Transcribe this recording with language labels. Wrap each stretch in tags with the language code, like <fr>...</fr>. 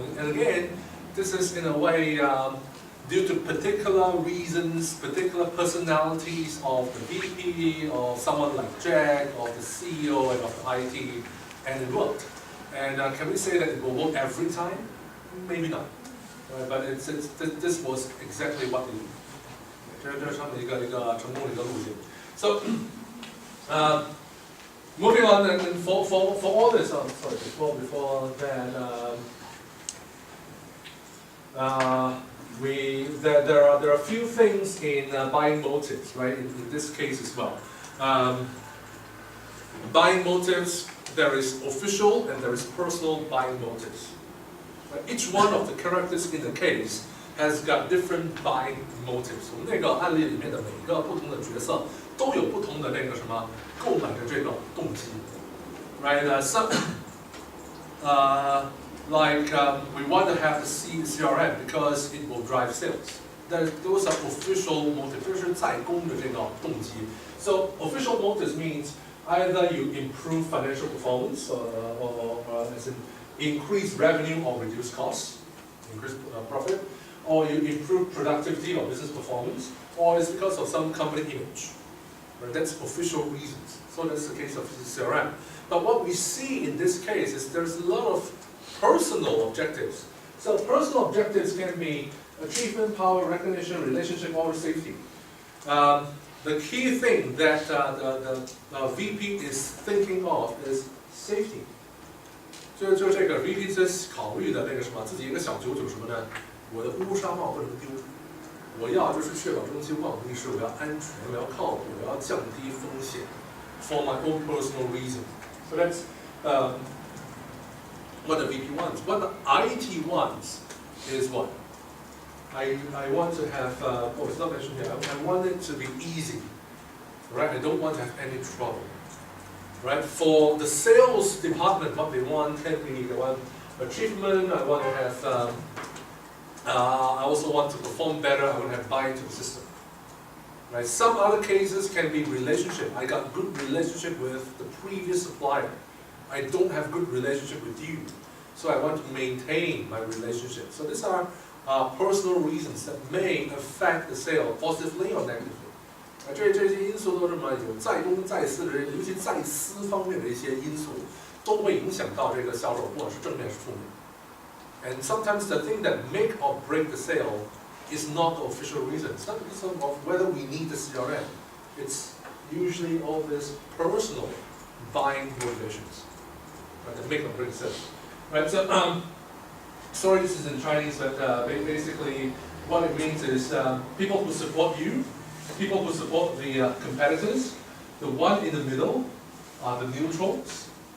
<en>And again, this is in a way due to particular reasons, particular personalities of the VP, or someone like Jack, or the CEO, and of the IT, and it worked. And can we say that it will work every time? Maybe not. But this was exactly what they did.</en> <zh>这是他们一个成功的一个路径。</zh> <en>So, moving on, and for all this, sorry, before that, there are a few things in buying motives, right? In this case as well. Buying motives, there is official and there is personal buying motives. Each one of the characters in the case has got different buying motives.</en> <zh>我们那个案例里面的每一个不同的角色都有不同的那个什么购买的这个动机 ，right?</zh> <en>We want to have the CRM because it will drive sales. Those are official motives.</en> <zh>这是在公的这个动机。</zh> <en>So official motives means either you improve financial performance or as in increase revenue or reduce costs, increase profit, or you improve productivity or business performance, or it's because of some company image. Right? That's official reasons. So that's the case of CRM. But what we see in this case is there's a lot of personal objectives. So personal objectives can be achievement, power, recognition, relationship, or safety. The key thing that the VP is thinking of is safety.</en> <zh>就这个 VP 在考虑的那个什么，自己一个小九九什么呢？我的乌纱帽不能丢，我要就是确保中期万无一失，我要安全，我要靠谱，我要降低风险 ，</zh> <en>for my own personal reason. So that's what the VP wants. What the IT wants is what? I want to have, oh, it's not mentioned here, I want it to be easy, right? I don't want to have any trouble, right? For the sales department, what they want can be, they want achievement, I want to have, I also want to perform better, I want to have buy-in to the system, right? Some other cases can be relationship. I got good relationship with the previous supplier. I don't have good relationship with you, so I want to maintain my relationship. So these are personal reasons that may affect the sale positively or negatively.</en> <zh>这些因素都是什么？有在公在私的人，尤其在私方面的一些因素，都会影响到这个销售，不管是正面是负面。</zh> <en>And sometimes the thing that make or break the sale is not the official reason. It's not because of whether we need the CRM. It's usually all this personal buying motivations, right, that make or break the sale. Right. So sorry, this is in Chinese, but basically what it means is people who support you, people who support the competitors, the one in the middle are the neutrals.</en>